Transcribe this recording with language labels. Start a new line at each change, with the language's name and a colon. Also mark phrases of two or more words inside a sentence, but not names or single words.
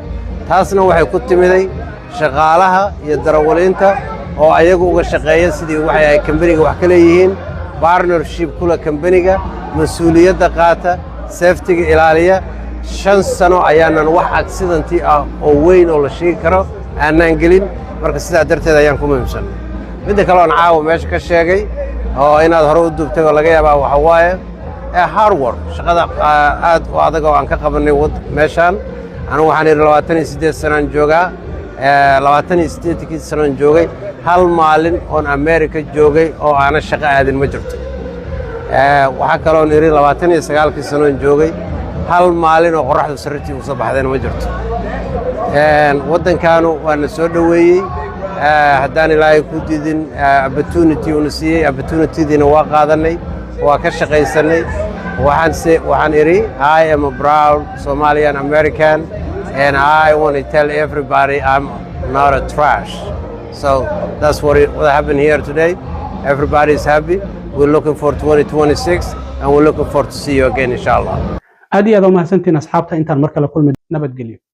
Somali: taasna waxay ku timiday shaqaalaha iyo darawaliinta oo ayagu uga shaqeeya sidii waxay ay kambaniga wax ka leeyihiin, partnership kula kambaniga, mas'uuliyadda qaata, safety-ga ilaaliya. 5 sano ayaanan wax accident ah oo weyn oo la sheegi karo aanan gelin, marka sidaa darteed ayaan ku muhiimsan. midda kale oo caawa meesha ka sheegay oo inaad hore u duubtay oo laga yaabaa waxa waaye hard work, shaqada aad u adag oo aan ka qabanay meeshaan. anigu waxaan 28 sanaan joogaa, 28 sanaan joogay, hal maalin oon America joogay oo aanan shaqo aadin ma jirto. waxaa kaloo 29 sanaan joogay, hal maalin oo qoraxdu sarritii u soo baxdayna ma jirto. waddankaanu waana soo dhoweeyey, haddaan ilaahay ku diidin opportunity una siiyey, opportunity-diina waa qaadanay, waa ka shaqaysanay. waxaan idhi
English: I am a proud Somalian American and I want to tell everybody I'm not a trash. So that's what happened here today. Everybody is happy. We're looking for 2026 and we're looking forward to see you again inshallah.
Somali: aad iyo aad u mahadsantiin asxaabta intaan mar kale kulmi nabadgelyo.